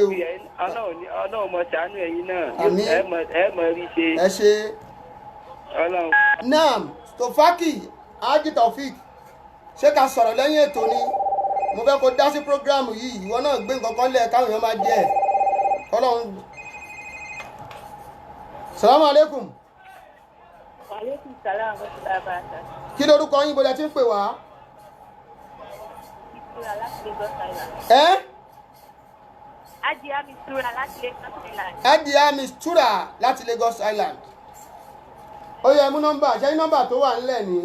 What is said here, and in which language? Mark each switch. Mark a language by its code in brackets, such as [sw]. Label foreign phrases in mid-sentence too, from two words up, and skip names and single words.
[yo] Ọlọ́run mọ̀ ṣàánú ẹ̀yin náà. Àmì. Ẹ mọ̀ rí ṣe. Ẹ ṣe. Ọlọ́run. Naam, Stofaki Haji Taofik, ṣé ká sọ̀rọ̀ lẹ́yìn ètò ni? Mo fẹ́ kó dá sí prógráàmù yìí, ìwọ náà gbé nǹkan kan lẹ̀ káwọn èèyàn máa jẹ ẹ̀. Ọlọ́run. [ar] السلام عليكم. وعليكم السلام ورحمة الله وبركاته. [yo] Kí lorúkọ yín bóyá tí ń pè wá? Mistura láti Lagos Island. Adia Mistura láti Lagos Island. Adia Mistura láti Lagos Island. Ó yẹ mú nọ́mbà, ṣé nọ́mbà tó wà nílẹ̀ ní?